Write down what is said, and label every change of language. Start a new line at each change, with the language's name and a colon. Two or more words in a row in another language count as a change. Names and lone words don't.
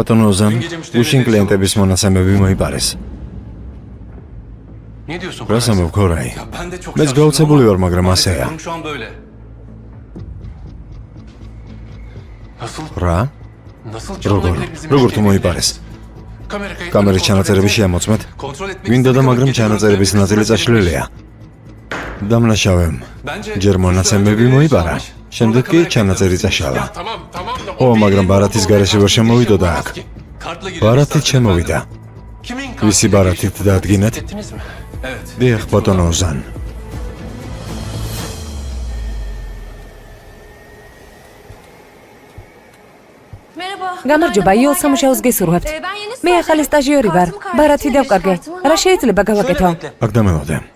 Georgian: ბატონო ოზან, უშინ კლიენტების მონაცემები მოიპარეს.
Turkish: Ne diyorsun?
Georgian: რას ამბობ ქორაი?
Turkish: Ya ben de çok
Georgian: მეც
Turkish: şaşırdım
Georgian: გაოცებული
Turkish: ama
Georgian: ვარ, მაგრამ ასეა.
Turkish: durum şu an böyle. Nasıl?
Georgian: რა?
Turkish: Nasıl
Georgian: როგორ?
Turkish: çalınabilir bizim
Georgian: როგორ თუ
Turkish: müşterilerimiz?
Georgian: მოიპარეს?
Turkish: Kamera kayıtları
Georgian: კამერის
Turkish: kontrol
Georgian: ჩანაწერები
Turkish: edin.
Georgian: შეამოწმეთ?
Turkish: Kontrol etmek
Georgian: გვინდა და
Turkish: istedik ama
Georgian: მაგრამ
Turkish: gece
Georgian: ჩანაწერების
Turkish: görüntüleri
Georgian: ნაწილი
Turkish: kontrol
Georgian: წაშლილია. დამნაშავემ.
Turkish: Bence
Georgian: ჯერ მონაცემები მოიპარა. შემდეგ კი ჩანაწერი წაშალა.
Turkish: Ya tamam tamam da
Georgian: ო, მაგრამ ბარათის garaში ვერ შემოვიდოდა აქ.
Turkish: Kartla girelim
Georgian: ბარათით
Turkish: isterseniz
Georgian: შემოვიდა.
Turkish: ben de. Kimin
Georgian: ვისი
Turkish: kartla
Georgian: ბარათით დაადგინეთ?
Turkish: ettiniz mi? Evet.
Georgian: დიახ, ბატონო ოზან.
Turkish: Merhaba.
Georgian: გამარჯობა, იოლ სამუშაოს გესურვებთ.
Turkish: Ben yeni
Georgian: მე ახალი სტაჟიორი ვარ. ბარათი დავკარგე. რა შეიძლება გავაკეთო? აქ დამელოდე.